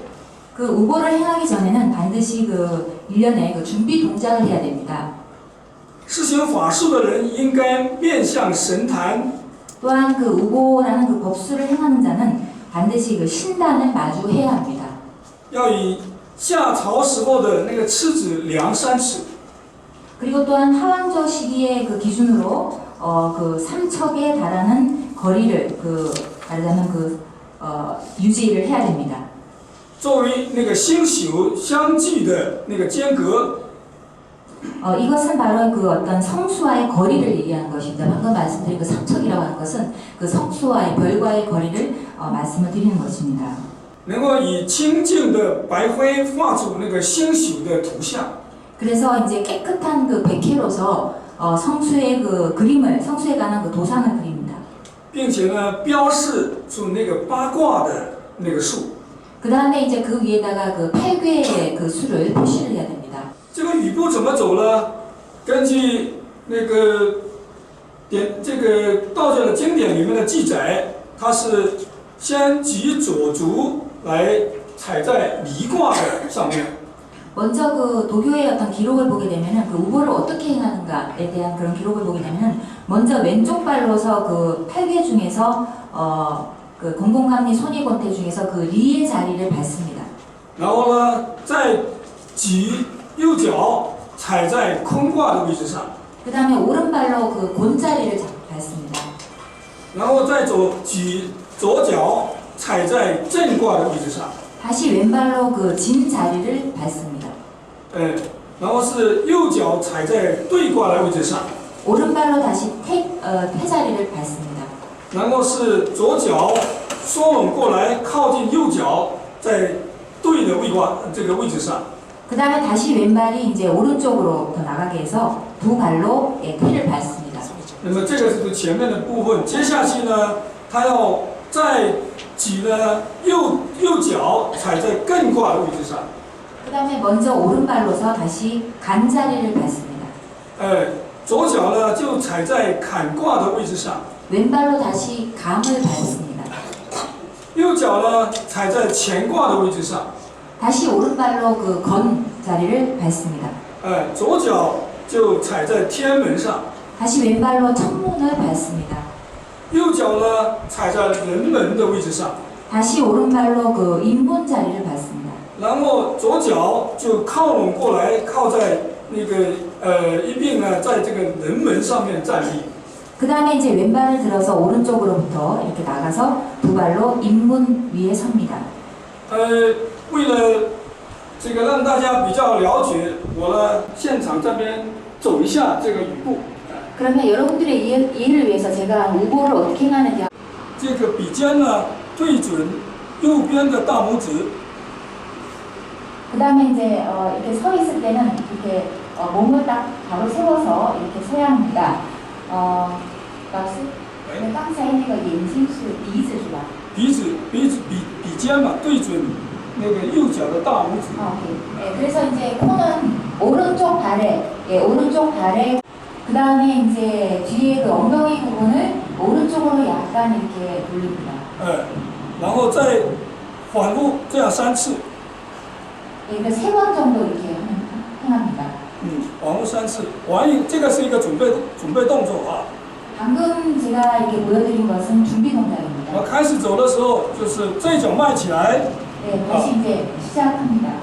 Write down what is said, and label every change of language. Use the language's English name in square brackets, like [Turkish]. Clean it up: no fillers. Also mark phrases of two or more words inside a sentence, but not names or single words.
[Korean] 그 우보를 행하기 전에는 반드시 그 일련의 그 준비 동작을 해야 됩니다. [Chinese] 施行法术的人应该面向神坛， [Korean] 또한 그 우보라는 그 법수를 행하는 자는 반드시 그 신단을 마주해야 합니다. [Chinese] 要以夏朝时候的那个尺子量3尺。 [Korean] 그리고 또한 하왕조 시기의 그 기준으로 그 3척에 달하는 거리를 말하자면 유지를 해야 됩니다. [Chinese] 作为那个星宿相距的那个间隔， [Korean] 이것은 바로 그 어떤 성수와의 거리를 얘기하는 것입니다. 방금 말씀드린 그 3척이라고 하는 것은 그 성수와의 별과의 거리를 말씀을 드리는 것입니다. [Chinese] 能够以清净的白灰画出那个星宿的图像。 [Korean] 그래서 이제 깨끗한 그 백회로서 성수의 그 그림을 성수에 관한 그 도상을 그립니다. [Chinese] 并且呢，标示出那个八卦的那个数。 [Korean] 그 다음에 이제 그 위에다가 그 8괴의 그 수를 표시를 해야 됩니다. [Chinese] 这个雨布怎么走呢？根据那个这个道教的经典里面的记载，它是先举左足来踩在离卦的上面。 [Korean] 먼저 그 도교의 어떤 기록을 보게 되면은 그 우보를 어떻게 행하는가에 대한 그런 기록을 보게 되면은 먼저 왼쪽 발로서 그 8괴 중에서 그 공공감리 손이권태 중에서 그 리의 자리를 밟습니다. [Chinese] 然后呢，再举右脚踩在空卦的位置上， [Korean] 그 다음에 오른발로 그 곤자리를 밟습니다. [Chinese] 然后再举左脚踩在震卦的位置上， [Korean] 다시 왼발로 그 진 자리를 밟습니다. [Chinese] 然后是右脚踩在对卦的位置上， [Korean] 오른발로 다시 태자리를 밟습니다. [Chinese] 然后是左脚缩拢过来，靠近右脚，在对的这个位置上。 [Korean] 그 다음에 다시 왼발이 이제 오른쪽으로 더 나가게 해서 두 발로 태를 밟습니다. [Chinese] 那么这个是前面的部分，接下去呢，他要再举呢右脚踩在艮卦的位置上。 [Korean] 그 다음에 먼저 오른발로서 다시 간자리를 밟습니다. [Chinese] 左脚呢就踩在坎卦的位置上， [Korean] 왼발로 다시 감을 밟습니다. [Chinese] 右脚呢踩在乾卦的位置上， [Korean] 다시 오른발로 그 건 자리를 밟습니다. [Chinese] 左脚就踩在天门上， [Korean] 다시 왼발로 천문을 밟습니다. [Chinese] 右脚呢踩在人门的位置上， [Korean] 다시 오른발로 그 인문 자리를 밟습니다. [Chinese] 然后左脚就靠拢过来，靠在那个一并呢在这个人门上面站立。 [Korean] 그 다음에 이제 왼발을 들어서 오른쪽으로부터 이렇게 나가서 두 발로 인문 위에 섭니다. [Chinese] 为了这个让大家比较了解，我呢现场这边走一下这个雨布。 [Korean] 그러면 여러분들의 이해를 위해서 제가 우보를 어떻게 행하는지 [Chinese] 这个笔尖呢对准右边的大拇指， [Korean] 그 다음에 이제 이렇게 서 있을 때는 이렇게 몸을 딱 바로 세워서 이렇게 서야 합니다. [Chinese] 老师，刚才那个眼睛是鼻子是吧？笔尖嘛对准那个右脚的大拇指。 [Korean] 오케이. 그래서 이제 코는 오른쪽 발에 그 다음에 이제 뒤에 그 엉덩이 부분을 오른쪽으로 약간 이렇게 돌립니다. [Chinese] 然后再反复这样3次。 [Korean] 세 번 정도 이렇게 행합니다. [Chinese] 网络3次，这个是一个准备动作啊。 [Korean] 방금 제가 이렇게 보여드린 것은 준비 동작입니다. [Chinese] 开始走的时候，就是这脚迈起来， [Korean] 네, 다시 이제 시작합니다.